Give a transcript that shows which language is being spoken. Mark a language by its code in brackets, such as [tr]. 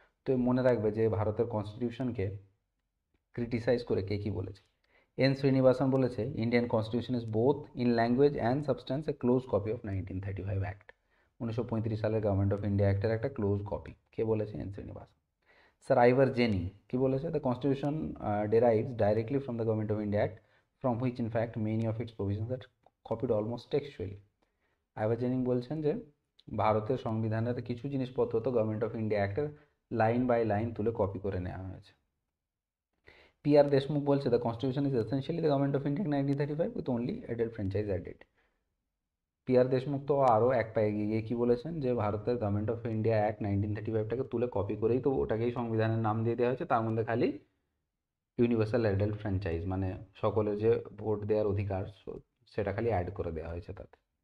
[bn] তো মনে রাখবে যে ভারতের কনস্টিটিউশনকে ক্রিটিসাইজ করে কে কী বলেছে। [en] N Srinivasan [bn] বলেছে [en] Indian constitution is both in language and substance a close copy of 1935 act. [bn] 1935 সালের গভর্নমেন্ট অফ ইন্ডিয়া অ্যাক্টের একটা ক্লোজ কপি। কে বলেছে? এন শ্রীনিবাসন। স্যার আইভার জেনি কি বলেছে? [en] The constitution derives directly from the government of India Act, from which in fact many of its provisions are copied almost textually. [bn] আইভার জেনিং বলছেন যে ভারতের সংবিধানের কিছু জিনিসপত্র তো government of India অ্যাক্টের line by line তুলে কপি করে নেওয়া হয়েছে। PR দেশমুখ বলছে [en] The constitution is essentially the government of India 1935 with only adult franchise added. [bn] PR Deshmukh তো আরও এক পায়ে গিয়ে কী বলেছেন যে ভারতের গভর্নমেন্ট অফ ইন্ডিয়া অ্যাক্ট 1935টাকে তুলে কপি করেই তো ওটাকেই সংবিধানের নাম দিয়ে দেওয়া হয়েছে, তার মধ্যে খালি ইউনিভার্সাল অ্যাডাল্ট ফ্র্যাঞ্চাইজ মানে সকলের যে ভোট দেওয়ার অধিকার সেটা খালি অ্যাড করে দেওয়া হয়েছে তাতে।